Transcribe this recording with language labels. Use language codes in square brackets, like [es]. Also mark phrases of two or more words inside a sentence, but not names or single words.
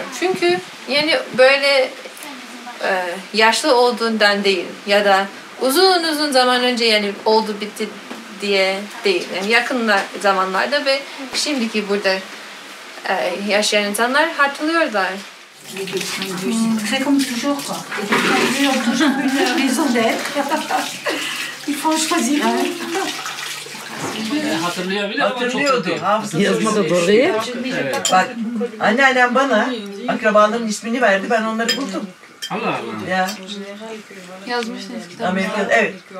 [tr] Çünkü yani böyle yaşlı olduğundan değil ya da uzun zaman önce yani oldu bitti diye değil. Yani yakın zamanlarda ve şimdiki burada yaşayan insanlar hatırlıyorlar. [fr] C'est comme toujours quoi. Les ont toujours une raison d'être. Il faut en choisir. [tr] Hatırlıyordu. Hafızası yazma da doğru değil. Bak anneannem bana akrabaların ismini verdi. Ben onları buldum. Allah Allah. Ya. Yazmışsınız kitabı. Amerika'da evet.